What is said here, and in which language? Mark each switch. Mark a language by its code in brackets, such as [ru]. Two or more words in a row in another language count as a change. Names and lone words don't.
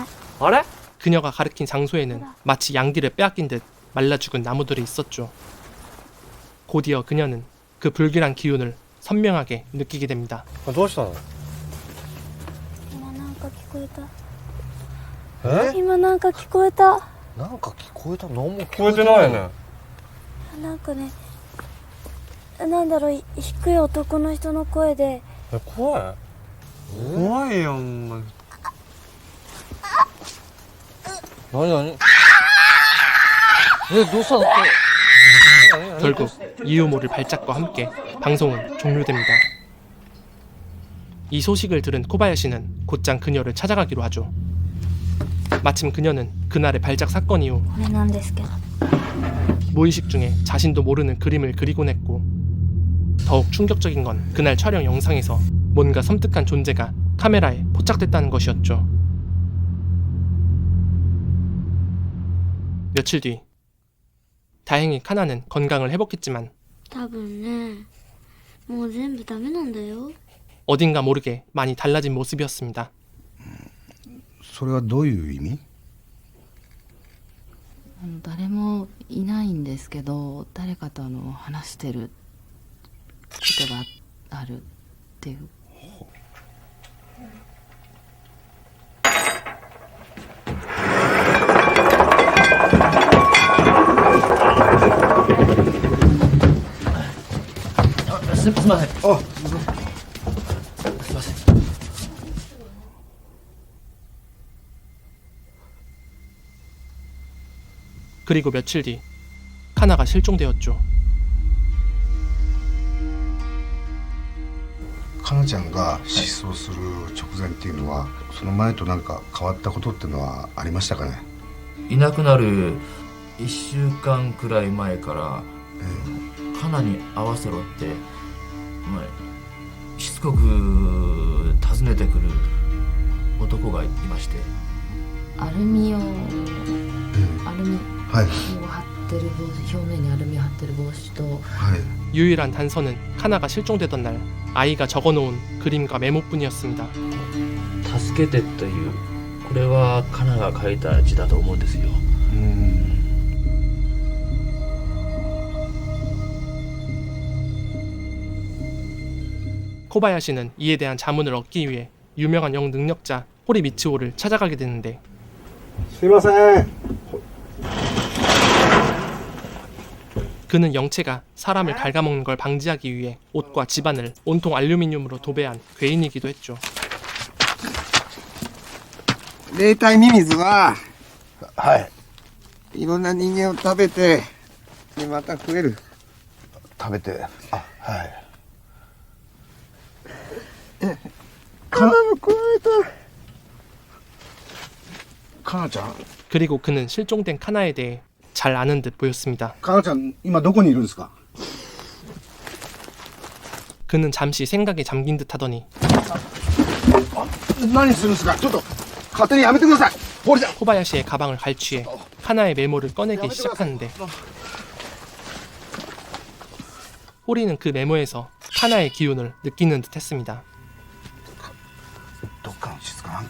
[ja] あれ？ [ko] 그녀가 가리킨 장소에는 마치 양기를 빼앗긴 듯 말라 죽은 나무들이 있었죠. 곧이어 그녀는 그 불길한 기운을 선명하게 느끼게 됩니다. [ja] どうしたの？今なんか聞こえた。今なんか聞こえた。なんか聞こえた？何も聞こえてないよね。なんかね、なんだろう、低い男の人の声で。怖い？怖いよ、お前。何？どうしたの？ [ko] 결국 이유 모를 발작과 함께 방송은 종료됩니다. 이 소식을 들은 코바야시는 곧장 그녀를 찾아가기로 하죠. 마침 그녀는 그날의 발작 사건 이후 [ja] これなんですけど。 [ko] 무의식 중에 자신도 모르는 그림을 그리곤 했고 더욱 충격적인 건 그날 촬영 영상에서 뭔가 섬뜩한 존재가 카메라에 포착됐다는 것이었죠. 며칠 뒤 다행히 카나는 건강을 회복했지만 [ja] 多分ね、もう全部ダメなんだよ。 [ko] 어딘가 모르게 많이 달라진 모습이었습니다. [ja] それはどういう意味？誰もいないんですけど、誰かと話してることがあるっていう。すいません。 [ko] 그리고 며칠 뒤 카나가 실종되었죠. [ja] かなちゃんが失踪する直前っていうのは、その前となんか変わったことっていうのはありましたかね？いなくなる1週間くらい前からカナに会わせろって、しつこく訪ねてくる男がいまして、アルミを、はい。貼ってる帽子、表面にアルミを貼ってる帽子と、はい。 [ko] 유일한 단서는 카나가 실종되던 날 아이가 적어놓은 그림과 메모뿐이었습니다. [ja] 助けてというこれはカナが書いた字だと思うんですよ。 [ko] 코바야시는 이에 대한 자문을 얻기 위해 유명한 영능력자 호리 미치오를 찾아가게 되는데 [ja] すいません。 [ko] 그는 영체가 사람을 갉아먹는 걸 방지하기 위해 옷과 집안을 온통 알루미늄으로 도배한 괴인이기도 했죠. [ja] 冷体ミミズは、はい。いろんな人間を食べて、でまた食える。食べて、あ、はい。カナも食われた。カナちゃん。 [ko] 그리고 그는 실종된 카나에 대해 잘 아는 듯 보였습니다. [ja] カナちゃん、今どこにいるんですか? [ko] 그는 잠시 생각에 잠긴 듯 하더니 [ja] 何するんですか? ちょっと勝手にやめてください. [ko] 코바야시의 가방을 갈취해 카나의 메모를 꺼내기 시작하는데 호리는 그 메모에서 카나의 기운을 느끼는 듯 했습니다. [ja] どっかの地図かな?